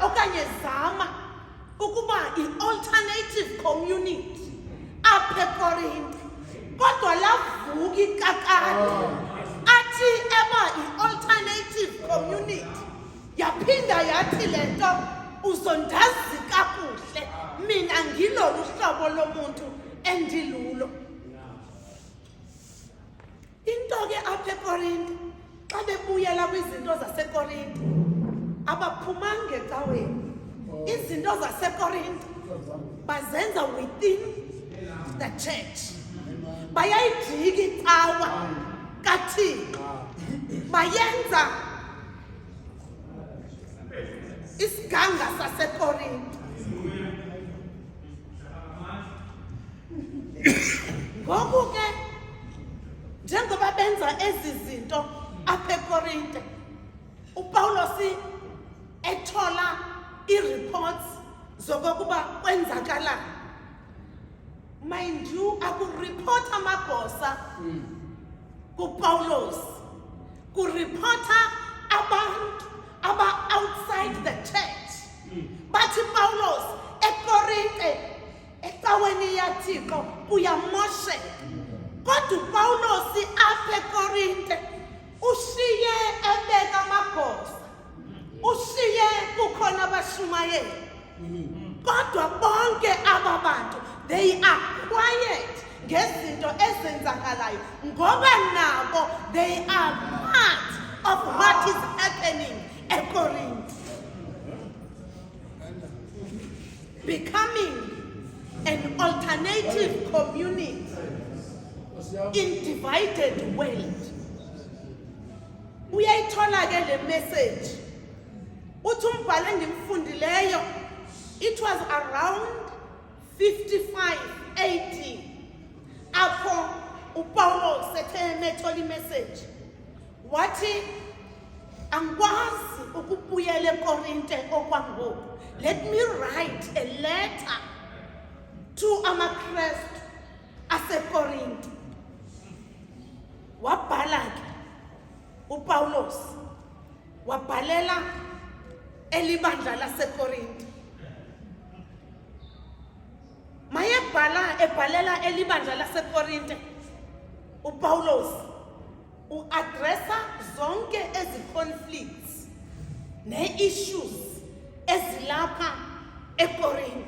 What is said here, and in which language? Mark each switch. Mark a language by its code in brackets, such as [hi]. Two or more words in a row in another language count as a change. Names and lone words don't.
[xh] okanye zama ukuba i- [en] alternative community [xh] apha eKorinti, kodwa lavuka ikakade athi eba i- [en] alternative community [xh] yaphinda yathi lento uzondazi kakuhle mina ngilolu hlobo lomuntu endilulo. Into ke apha eKorinti xa bebuyela kwizinto zaseKorinti abaphumanga ecaweni. Izinto zaseKorinti bazenza [en] within the church, [xh] bayayijika icawa kaThixo, bayenza isiganga saseKorinti. Ngoku ke njengoba benza ezi zinto apha eKorinti, uPawulos ethola i-reports zokokuba kwenzakala. [en] Mind you, [xh] akuripota amagosa kuPawulos, kuripota abantu aba- [en] outside the church. [xh] Bathi Pawulos eKorinte ecaweni yaThixo kuyamosheka. Kodwa uPawulos apha eKorinte ushiye ebeka amagosa, ushiye kukhona abashumayeli. Kodwa bonke aba bantu [en] they are quiet [xh] ngezinto ezenzakalayo ngoba nabo [en] they are part of what is happening [xh] eKorinti, [en] becoming an alternative community in divided world. [xh] Uyayithola ke le message uthi umbhalo engimfundileyo, [en] it was around 55 AD [xh] apho uPawulos ethe methola imessage wathi angikwazi ukubuyela eKorinte okwangoku, [en] let me write a letter to [xh] amaKrestu aseKorinte. Wabhala ke uPawulos wabhalela elibandla laseKorinte. Ebhalela elibandla laseKorinte, uPawulos uaddressa zonke ezi conflicts ne-issues ezilapha eKorinte.